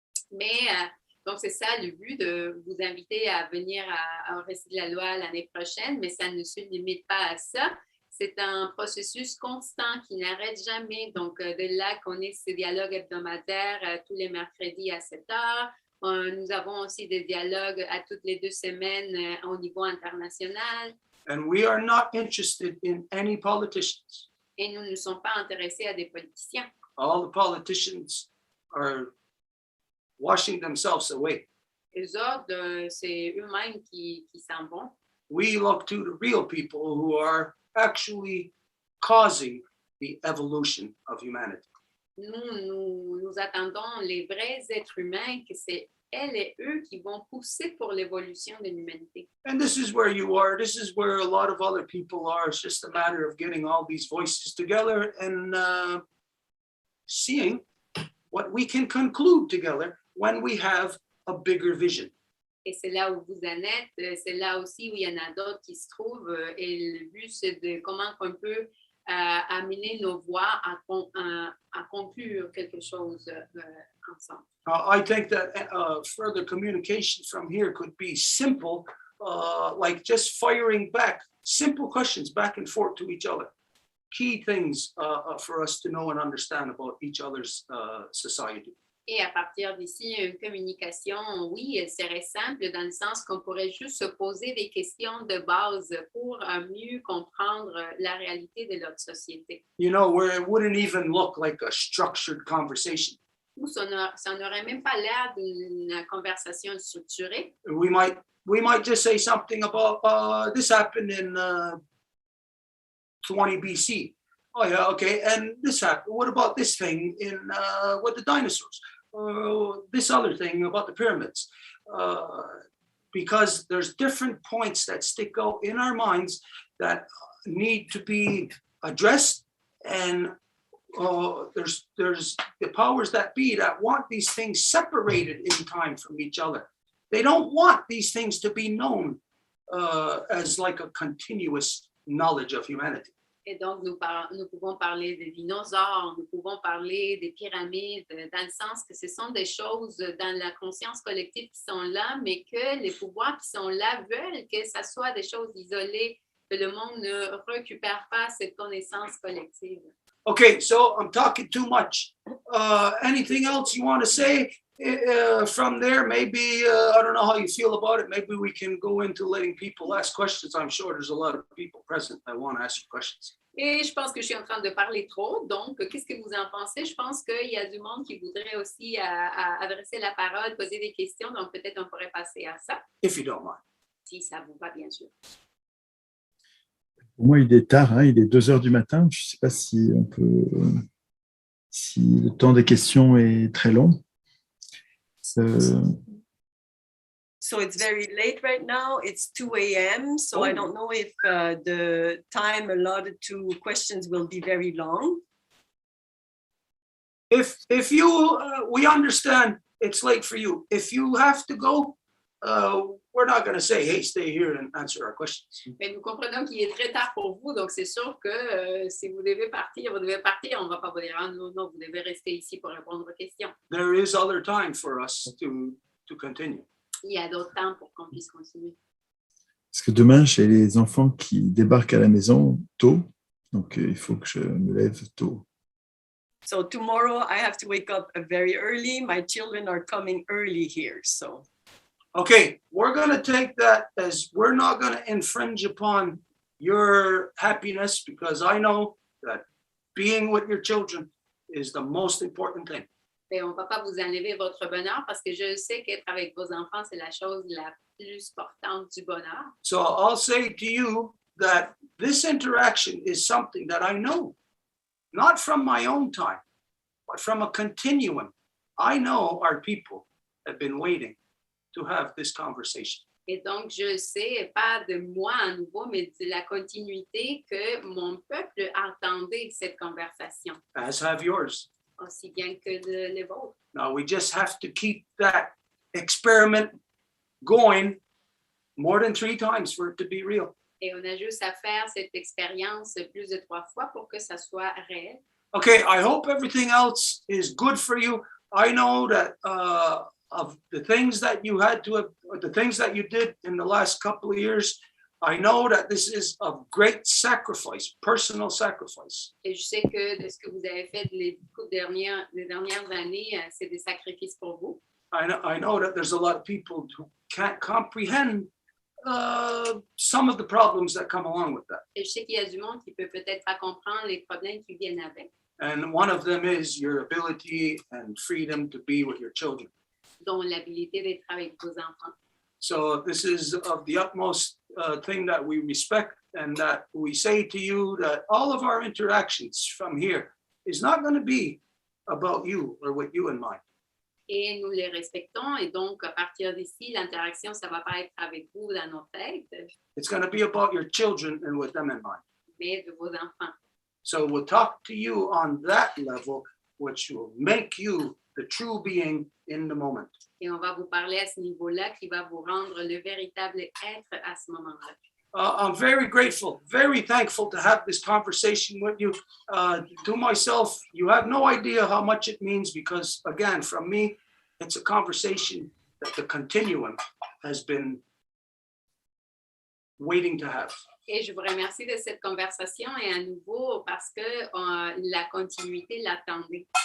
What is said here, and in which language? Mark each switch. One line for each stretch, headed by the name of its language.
French: Mais donc, c'est ça le but de vous inviter à venir au récit de la loi l'année prochaine, mais ça ne se limite pas à ça. C'est un processus constant qui n'arrête jamais. Donc, de là qu'on ait ces dialogues hebdomadaires tous les mercredis à 7 heures. Nous avons aussi des dialogues à toutes les 2 semaines au niveau international.
English: And we are not interested in any politicians.
French: Et nous ne sommes pas intéressés à des politiciens.
English: All the politicians are washing themselves away.
French: Les autres, c'est eux-mêmes qui s'en vont.
English: We look to the real people who are actually causing the evolution of humanity.
French: Nous attendons les vrais êtres humains, que c'est elles et eux qui vont pousser pour l'évolution de l'humanité.
English: And this is where you are. This is where a lot of other people are. It's just a matter of getting all these voices together and seeing what we can conclude together when we have a bigger vision.
French: Et c'est là où vous en êtes, c'est là aussi où il y en a d'autres qui se trouvent. Et le but, c'est de comment on peut amener nos voix à conclure quelque chose ensemble.
English: I think that further communication from here could be simple, like just firing back simple questions back and forth to each other. Key things for us to know and understand about each other's society.
French: Et à partir d'ici, une communication, oui, elle serait simple dans le sens qu'on pourrait juste se poser des questions de base pour mieux comprendre la réalité de notre société.
English: You know, where it wouldn't even look like a structured conversation.
French: Ou ça n'aurait même pas l'air d'une conversation structurée.
English: We might just say something about this happened in 20 BC. Oh yeah, okay. And this happened. What about this thing in with the dinosaurs? This other thing about the pyramids? Because there's different points that stick out in our minds that need to be addressed, and there's the powers that be that want these things separated in time from each other. They don't want these things to be known as like a continuous knowledge of humanity.
French: Et donc, nous pouvons parler des dinosaures, nous pouvons parler des pyramides, dans le sens que ce sont des choses dans la conscience collective qui sont là, mais que les pouvoirs qui sont là veulent que ça soit des choses isolées, que le monde ne récupère pas cette connaissance collective.
English: Okay, so I'm talking too much. Anything else you want to say from there? Maybe, I don't know how you feel about it. Maybe we can go into letting people ask questions. I'm sure there's a lot of people present that want to ask you questions.
French: Et je pense que je suis en train de parler trop. Donc, qu'est-ce que vous en pensez? Je pense qu'il y a du monde qui voudrait aussi adresser la parole, poser des questions. Donc, peut-être on pourrait passer à ça.
English: If you don't mind.
French: Si ça vous va, bien sûr. Pour moi, il est tard, hein, il est 2h du matin. Je ne sais pas si le temps des questions est très long.
English: So it's very late right now. It's 2 a.m. So I don't know if the time allotted to questions will be very long. If you, we understand it's late for you. If you have to go, we're not going to say, hey, stay here and answer our questions.
French: Mais nous comprenons qu'il est très tard pour vous, donc c'est sûr que si vous devez partir, On ne va pas vous dire, non, vous devez rester ici pour répondre aux questions.
English: There is other time for us to continue.
French: Il y a d'autres temps pour qu'on puisse continuer. Parce que demain, j'ai les enfants qui débarquent à la maison tôt, donc il faut que je me lève tôt.
English: So tomorrow I have to wake up very early. My children are coming early here, so. Okay, we're going to take that as we're not going to infringe upon your happiness, because I know that being with your children is the most important thing.
French: Et on ne va pas vous enlever votre bonheur parce que je sais qu'être avec vos enfants, c'est la chose la plus importante du bonheur.
English: So I'll say to you that this interaction is something that I know, not from my own time, but from a continuum. I know our people have been waiting to have this conversation.
French: Et donc, je sais, pas de moi à nouveau, mais de la continuité que mon peuple attendait cette conversation.
English: As have yours.
French: Aussi bien que les vôtres.
English: Now we just have to keep that experiment going more than 3 times for it to be real.
French: Et on a juste à faire cette expérience plus de 3 fois pour que ça soit réel.
English: Okay, I hope everything else is good for you. I know that of the things that you had to have, the things that you did in the last couple of years, I know that this is of great sacrifice, personal sacrifice.
French: Et je sais que de ce que vous avez fait les dernières années, c'est des sacrifices pour vous.
English: I know that there's a lot of people who can't comprehend some of the problems that come along with that.
French: Et je sais qu'il y a du monde qui peut peut-être pas comprendre les problèmes qui viennent avec.
English: And one of them is your ability and freedom to be with your children.
French: Dont l'habilité d'être avec vos enfants.
English: So this is of the utmost thing that we respect, and that we say to you that all of our interactions from here is not going to be about you or with you in mind.
French: et nous les respectons. Et donc, à partir d'ici, l'interaction, ça ne va pas être avec vous dans nos têtes,
English: It's going to be about your children and with them in mind.
French: mais de vos enfants.
English: So we'll talk to you on that level, which will make you the true being in the moment.
French: Et on va vous parler à ce niveau-là qui va vous rendre le véritable être à ce moment-là.
English: I'm very grateful, very thankful to have this conversation with you. To myself, you have no idea how much it means because, again, from me, it's a conversation that the continuum has been waiting to have.
French: Et je vous remercie de cette conversation et à nouveau parce que la continuité l'attendait.